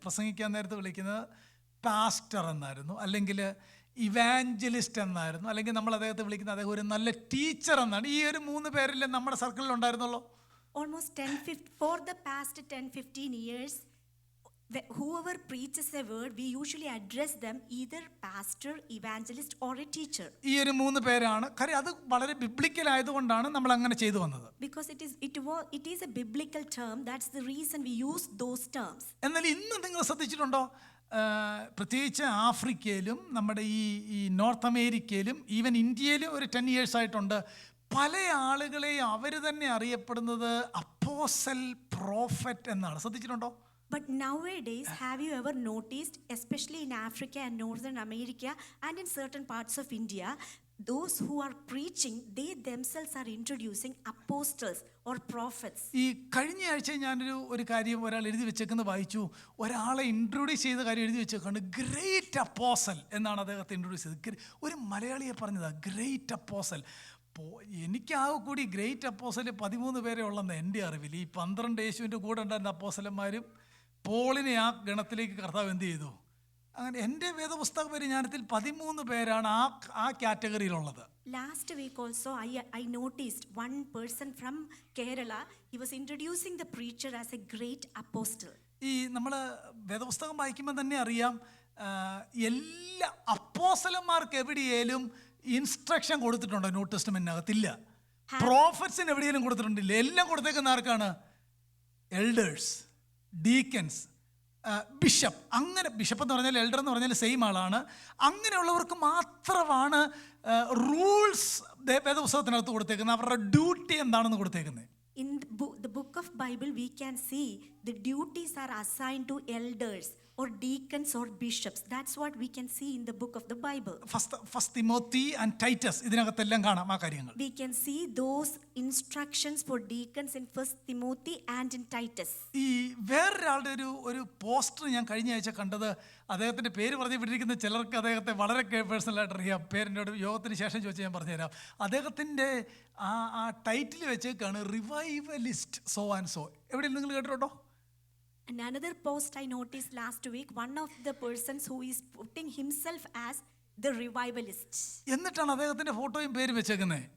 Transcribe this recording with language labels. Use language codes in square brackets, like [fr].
[ml] പ്രസംഗിക്കാൻ നേരത്ത് വിളിക്കുന്നത് പാസ്റ്റർ എന്നായിരുന്നു, അല്ലെങ്കിൽ ഇവാഞ്ചലിസ്റ്റ് എന്നായിരുന്നു, അല്ലെങ്കിൽ നമ്മൾ അദ്ദേഹത്തെ വിളിക്കുന്നത് അദ്ദേഹം ഒരു നല്ല ടീച്ചർ എന്നാണ്. ഈ ഒരു 3 പേരില്ലേ നമ്മുടെ സർക്കിളിൽ ഉണ്ടായിരുന്നുള്ളൂ. [en] Almost for the past 10-15 years, whoever preaches a word, we usually address them either pastor, evangelist or a teacher. [ml] ഈ ഒരു 3 പേരാണ്. കാര്യം അത് വളരെ ബിബ്ലിക്കൽ ആയതുകൊണ്ടാണ് നമ്മൾ അങ്ങനെ ചെയ്തു വന്നത്. [en] Because it is a biblical term, that's the reason we use those terms. [ml] എന്നാൽ ഇന്ന് നിങ്ങൾ ശ്രദ്ധിച്ചിട്ടുണ്ടോ, പ്രത്യേകിച്ച് ആഫ്രിക്കയിലും നമ്മുടെ ഈ നോർത്ത് അമേരിക്കയിലും ഈവൻ ഇന്ത്യയിലും ഒരു 10 ഇയേഴ്സ് ആയിട്ടുണ്ട്, പല ആളുകളെയും അവർ തന്നെ അറിയപ്പെടുന്നത് അപ്പോസ്റ്റൽ പ്രോഫറ്റ് എന്നാണ്. ശ്രദ്ധിച്ചിട്ടുണ്ടോ? [en] But nowadays, have you ever noticed, especially in Africa and Northern America and in certain parts of India, those who are preaching, they themselves are introducing apostles or prophets. [ml] ഈ കഴിഞ്ഞ ആഴ്ച ഞാനൊരു കാര്യം ഒരാൾ എഴുതി വെച്ചേക്കുന്നത് വായിച്ചു. ഒരാളെ ഇൻട്രൊഡ്യൂസ് ചെയ്ത കാര്യം എഴുതി വെച്ചേക്കാണ്. ഗ്രേറ്റ് അപ്പോസ്റ്റൽ എന്നാണ് അദ്ദേഹത്തെ ഇൻട്രൊഡ്യൂസ് ചെയ്തത്. ഒരു മലയാളിയെ പറഞ്ഞതാണ് ഗ്രേറ്റ് അപ്പോസ്റ്റൽ. എനിക്കാകെ കൂടി ഗ്രേറ്റ് അപ്പോസ്റ്റൽ 13 പേരെ ഉള്ളെന്ന് എൻ്റെ അറിവിൽ. ഈ 12 യേശുവിൻ്റെ കൂടെ ഉണ്ടായിരുന്ന അപ്പോസ്റ്റലന്മാരും പോളിനെ ആ ഗണത്തിലേക്ക് കർത്താവ് എന്ത് ചെയ്തു? അങ്ങനെ എൻ്റെ വേദപുസ്തക പരിജ്ഞാനത്തിൽ 13 പേരാണ് ആ കാറ്റഗറിയിലുള്ളത്. [en] Last week also I noticed one person from Kerala, he was introducing the preacher as a great apostle. [ml] ഈ നമ്മൾ വേദപുസ്തകം വായിക്കുമ്പോൾ തന്നെ അറിയാം, എല്ലാ അപ്പോസ്റ്റലന്മാർക്ക് എവിടെയേലും ഇൻസ്ട്രക്ഷൻ കൊടുത്തിട്ടുണ്ടോ? ന്യൂ ടെസ്റ്റ്മെന്റിനകത്തില്ല. പ്രോഫറ്റ്സിന് എവിടെയെങ്കിലും കൊടുത്തിട്ടുണ്ടില്ല. എല്ലാം കൊടുത്തേക്കുന്ന ആർക്കാണ്? Elders, deacons, bishop. അങ്ങനെ ബിഷപ്പ് എന്ന് പറഞ്ഞാൽ എൽഡർ എന്ന് പറഞ്ഞാൽ സെയിം ആളാണ്. അങ്ങനെയുള്ളവർക്ക് മാത്രമാണ് റൂൾസ് വേദപുസ്തകത്തിനകത്ത് കൊടുത്തേക്കുന്നത്. അവരുടെ ഡ്യൂട്ടി എന്താണെന്ന് കൊടുത്തേക്കുന്നത്. [en] In the book of Bible, we can see the duties are assigned to elders or deacons or bishops. That's what we can see in the book of the Bible. [ml] First Timothy and Titus ഇതിനകത്തെല്ലാം കാണാം ആ കാര്യങ്ങൾ. [en] We can see those instructions for deacons in First Timothy and in Titus. [ml] ഈ വേറൊരാളുടെ ഒരു poster ഞാൻ കഴിഞ്ഞ ആഴ്ച കണ്ടത്. അദ്ദേഹത്തിൻ്റെ പേര് പറഞ്ഞു വിട്ടിരിക്കുന്ന ചിലർക്ക് അദ്ദേഹത്തെ വളരെ പേഴ്സണലായിട്ട് അറിയാം. പേരിൻ്റെ യോഗത്തിന് ശേഷം ചോദിച്ചാൽ ഞാൻ പറഞ്ഞുതരാം. അദ്ദേഹത്തിൻ്റെ ആ ടൈറ്റിൽ വെച്ചേക്കാണ് റിവൈവലിസ്റ്റ് സോ ആൻഡ് സോ. എവിടെയും നിങ്ങൾ കേട്ടിട്ടുണ്ടോ? [en] And another post I noticed last week, one of the persons who is putting himself as the revivalist. [ml] എന്നിട്ടാണ് അദ്ദേഹത്തിന്റെ ഫോട്ടോയും പേര് വെച്ചേക്കുന്നത്.